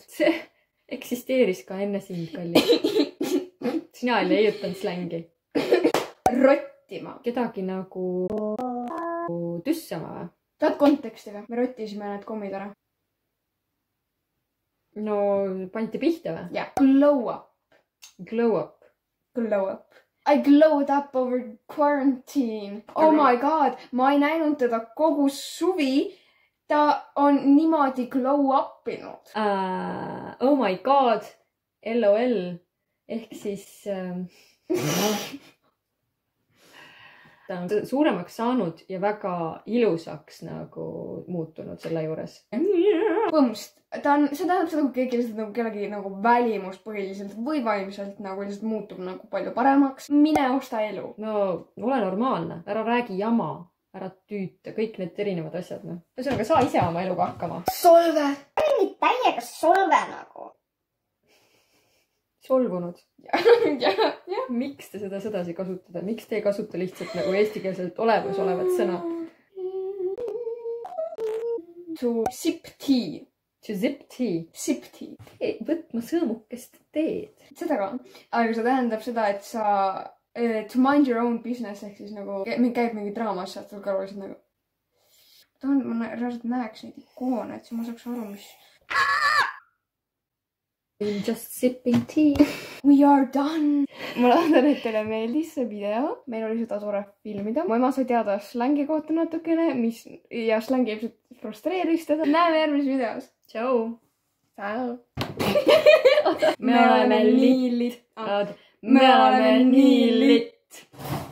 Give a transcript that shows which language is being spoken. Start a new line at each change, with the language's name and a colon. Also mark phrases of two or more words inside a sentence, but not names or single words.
Estonian: See eksisteeris ka enne sind, kalli. Sina ei leiutanud slängi. Rottima. Kedagi nagu tüssama või? Tahad konteksti või? Me rottisime need kommid ära. No, pandi pihta või? Jah.
English: Glow up. Glow up. Glow up. I glowed up over quarantine. Oh my god,
Estonian: ma ei näinud teda kogu suvi. Ta on niimoodi
English: glow upinud. Oh my god. LOL.
Estonian: Ehk siis... ta on suuremaks saanud ja väga ilusaks nagu muutunud selle juures. Põmst. See tähendab seda, kui keegi lihtsalt nagu kellegi nagu välimust põhiliselt või vaimselt nagu lihtsalt muutub nagu palju paremaks. Mine osta elu. No, ole normaalne. Ära räägi jama. Ära tüüta. Kõik need erinevad asjad. Ühesõnaga, saa ise oma eluga hakkama. Solve. Mingi täiega solve nagu. Solvunud. Jah. Miks te seda sedasi kasutada? Miks te ei kasuta lihtsalt nagu eestikeelselt olevat sõna?
English: To sip tea. To zip tea. Sip tea.
Estonian: Võtma sõõmukest teed. Seda ka. Aga see tähendab seda, et sa
English: to mind your own business
Estonian: ehk siis nagu käib mingi draamas, saad sul kõrvaliselt nagu ma reaalselt näeks neid ikoone, et siis ma saaks aru, mis
English: Just sipping tea. We are done.
Estonian: Ma loodan, et teile meeldis see video. Meil oli seda tore filmida. Mu ema sai teada slängi kohta natukene, ja slängi ilmselt frustreeris teda. Näeme järgmises videos. Tšau. Tšau. Me oleme nii lit. Me oleme nii lit.